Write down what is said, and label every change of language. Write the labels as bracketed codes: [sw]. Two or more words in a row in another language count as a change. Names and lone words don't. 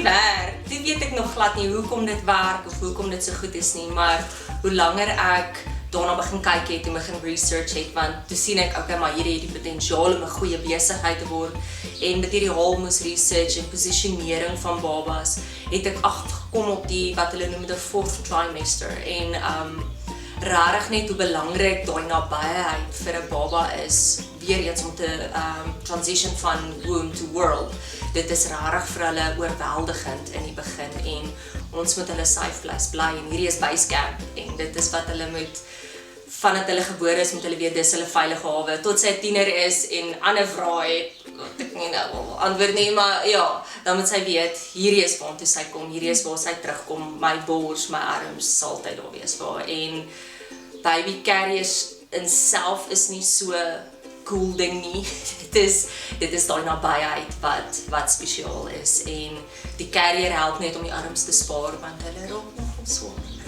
[af] werk, toe weet ek nog glad nie hoekom dit werk of hoekom dit so goed is nie, maar hoe langer ek daarna begin kyk het en begin research het, want toe sien ek, okay, maar hierdie het die potensiaal om 'n goeie besigheid te word, en met hierdie Holmes research en posisionering van babas, het ek agtergekom op die, wat hulle noem, [en] the 4th trimester, [af] en rarig net hoe belangrik daai nabyheid vir 'n baba is, weer eens om te transition van [en] womb to world. [af] Dit is rarig vir hulle oorweldigend in die begin, en ons moet hulle [en] safe place [af] bly, en hierdie is basecamp, en dit is wat hulle moet, vandat hulle gebore is, moet hulle weet, dis hulle veilige hawe, tot sy 'n tiener is, en ander vrae het, wat ek nie nou antwoord nie, maar ja, dan moet sy weet, hierdie is waartoe sy kom, hierdie is waar sy terugkom, my bors, my arms, sal altyd daar wees vir haar, en [en] baby carriers [af] in self is nie so cool ding nie, dit is daai nabyheid wat spesiaal is, en die carrier help net om die arms te spaar, want hulle raak nogal swaar.